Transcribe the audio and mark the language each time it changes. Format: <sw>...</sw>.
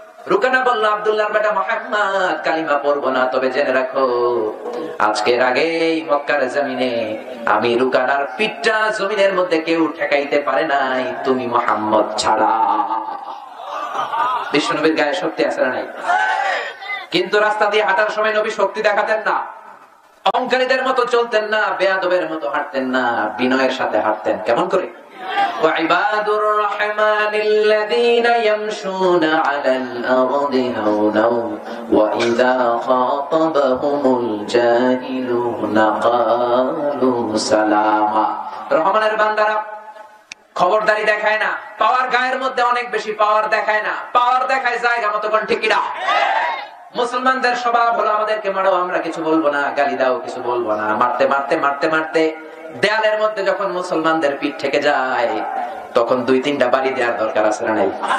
<bn>রুকানা বলল, আব্দুল্লাহর বেটা মুহাম্মদ, কালিমা পড়বো না, তবে জেনে রাখো আজকের আগেই মক্কার জমিনে আমি রুকানার পিঠটা জমিনের মধ্যে কেউ ঠেকাইতে পারে নাই, তুমি মুহাম্মদ ছাড়া। বিশ্বনবীর গায়ে শক্তি আছে না নাই? কিন্তু রাস্তা দিয়ে হাঁটার সময় নবী শক্তি দেখাতেন না, অহংকারীদের মতো চলতেন না, বেয়াদবের মতো হাঁটতেন না, বিনয়ের সাথে হাঁটতেন। কেমন করে?</bn> <ar>وعباد الرحمن الذين يمشون على الأرض هونا وإذا خاطبهم الجاهلون قالوا سلاما।</ar> <bn>রহমানের বান্দারা খবরদারি দেখায় না, পাওয়ার গায়ের মধ্যে অনেক বেশি পাওয়ার দেখায় না, পাওয়ার দেখায় জায়গা মতো। কোন ঠিক কিনা? মুসলমানদের স্বভাব হলো, আমাদেরকে মারো, আমরা কিছু বলবো না, গালি দাও, কিছু বলবো না। মারতে মারতে মারতে মারতে দেয়ালের মধ্যে যখন মুসলমানদের পিঠ থেকে যায়, তখন 2-3টা বাড়ি দেওয়ার দরকার আছে না নাই?</bn>